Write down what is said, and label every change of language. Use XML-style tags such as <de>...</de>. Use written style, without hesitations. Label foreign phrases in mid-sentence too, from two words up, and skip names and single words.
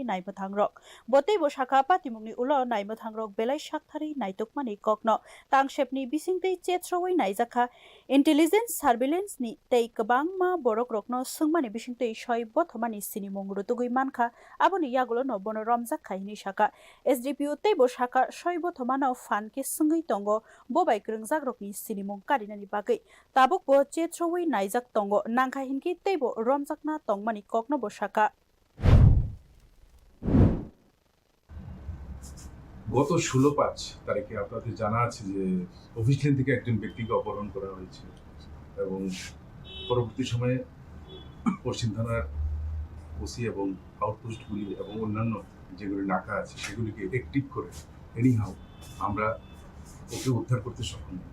<trp>naimthang rok botei bo saka patimungni ulo naimthang rok belai sakthari naitokmani kokno tangshepni bisingtei chetroi naijakha</trp> <en>intelligence surveillance</en> <trp>ni tei kwbangma borok rokno sungmani bisingtei soi Bothomani sinimung rutugui mankha aboni yagulo no bono romjak khaini saka SDPO teibo saka soi Bothomano fan ke sungui tongo bobai krungjak rokni sinimung karinani bagui tabuk bo chetroi naijak tongo nangkha hinki teibo romjakna tongmani kokno bo saka</trp> <bn>গত 16/5 তারিখে আপনাদের জানা আছে যে অফিস লেন থেকে একজন ব্যক্তিকে অপহরণ করা হয়েছে এবং পরবর্তী সময়ে পশ্চিম থানার ওসি এবং আউটপোস্টগুলি এবং অন্যান্য যেগুলি নাকা আছে সেগুলিকে অ্যাক্টিভ করে এনিহাউ আমরা ওকে উদ্ধার করতে সক্ষম হই।</bn>